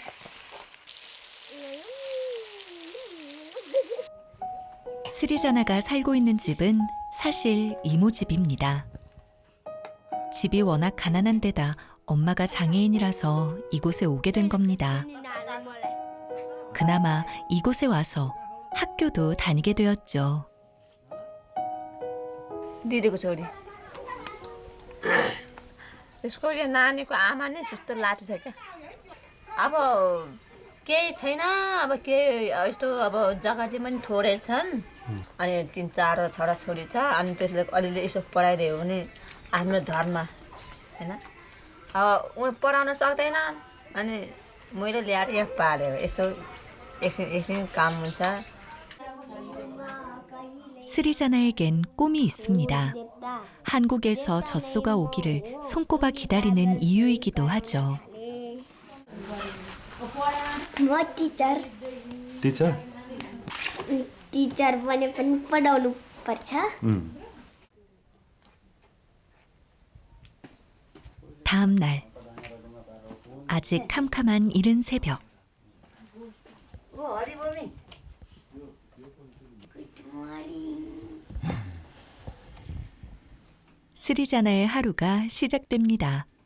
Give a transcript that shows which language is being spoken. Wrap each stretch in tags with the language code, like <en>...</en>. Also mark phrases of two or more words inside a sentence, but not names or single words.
<ko>스리자나가 살고 있는 집은 사실 이모 집입니다. 집이 워낙 가난한 데다 엄마가 장애인이라서 이곳에 오게 된 겁니다. 그나마 이곳에 와서 학교도 다니게 되었죠.</ko> <ne>दिदीको छोरी त्यसको यो नानीको आमा नै सुस्तो लाठी छ क्या अब केही छैन अब केही यस्तो अब जग्गा चाहिँ पनि थोरै छन् अनि 3-4 छोराछोरी छ अनि त्यसले अलिअलि यसो पढाइदियो भने आफ्नो धर्म होइन अब उनीहरू पढाउन सक्दैन अनि मैले ल्याएर यहाँ पालेँ यसो एकछिन काम हुन्छ.</ne> <ko>스리자나에겐 꿈이 있습니다. 한국에서 젖소가 오기를 손꼽아 기다리는 이유이기도 하죠.</ko> <ne>म टिचर टिचर बने पनि पढाउनु पर्छ.</ne> <ko>다음 날 아직 캄캄한 이른 새벽. 스리자나의 하루가 시작됩니다.</ko>